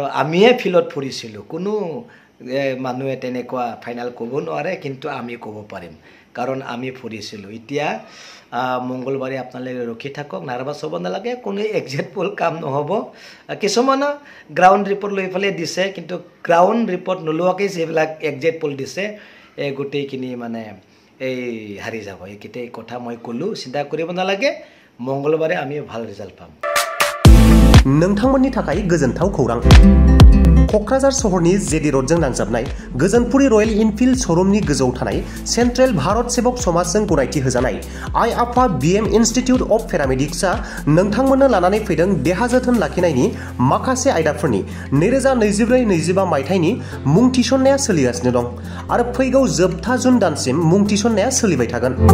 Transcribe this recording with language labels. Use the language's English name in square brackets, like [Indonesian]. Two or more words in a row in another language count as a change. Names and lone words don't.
[Assamese] আমিয়ে ফিল্ডত ফুৰিছিলোঁ কোনো মানুহে তেনেকুৱা ফাইনাল ক'ব নোৱাৰে কিন্তু আমি ক'ব পাৰিম কাৰণ আমি ফুৰিছিলোঁ এতিয়া মংগলবাৰে আপোনালোকে ৰখি থাকক নাৰ্ভাছ হ'ব নালাগে কোনো [English] exit poll [Assamese] কাম নহ'ব কিছুমান [English] ground report [Assamese] লৈ ফেলে দিছে কিন্তু [English] ground report [Assamese] নোলোৱাকৈ যিবিলাক [English] exit poll [Assamese] দিছে এই গোটেইখিনি মানে এই হাৰি যাব এইকেইটাই কথা মই ক'লোঁ চিন্তা কৰিব নালাগে মংগলবাৰে আমি ভাল ৰিজাল্ট পাম [Bodo] नोंथांमोननि थाखाय गोजोनथाव खौरां क'क्राझार सहरनि जेडि र'डजों नांजाबनाय गोजोनपुरी रयेल इनफिल्ड श'रुमनि गोजौआव थानाय सेन्ट्रेल भारत सेबक समाजजों गनायथि होजानाय आइ आफा बिएम इन्स्टिट्युट अफ पेरामेडिक्सआ नोंथांमोननो लानानै फैदों देहा जोथोन लाखिनायनि माखासे आयदाफोरनि 2024-25 मायथाइनि मुं थिसननाया सोलिगासिनो दं आरो फैगौ जोबथा जुन दानसिम मुं थिसननाया सोलिबाय थागोन